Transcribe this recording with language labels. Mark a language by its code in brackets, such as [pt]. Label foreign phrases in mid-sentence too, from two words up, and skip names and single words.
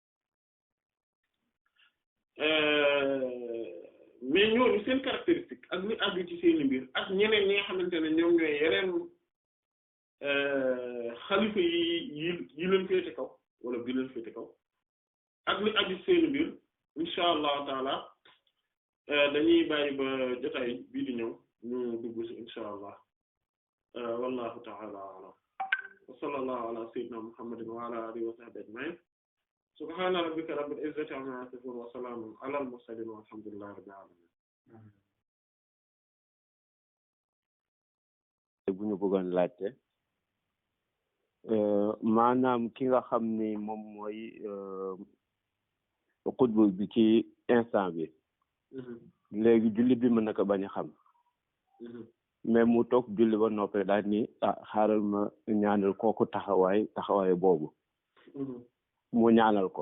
[wo] mais ñooñu seen caractéristique ak li aju ci seeni mbir ak ñeneen ñi nga xamante ne ñoom ñooy yeneen xalifa yi leen féete kaw wala bi leen féete kaw ak li aju ci seeni mbir [ar] إن شاء الله تعالى [wo] dañuy bàyyi ba jotaay bii di ñëw ñu dugg ci [ar] إن شاء الله والله تعالى أعلم وصلى الله على سيدنا محمد وعلى آله وصحبه أجمعين سبحان ربك رب العزة عما يصفون وسلام على المرسلين والحمد لله رب العالمين [wo] bu ñu bëggoon laajte maanaam ki nga xam ni moom mooy xutbu bi ci instant bi léegi julli bi mën na ko bañ a xam mais mu toog julli ba noppee daal ni xaaral ma ñaanal kooku taxawaay boobu mu ñaanal ko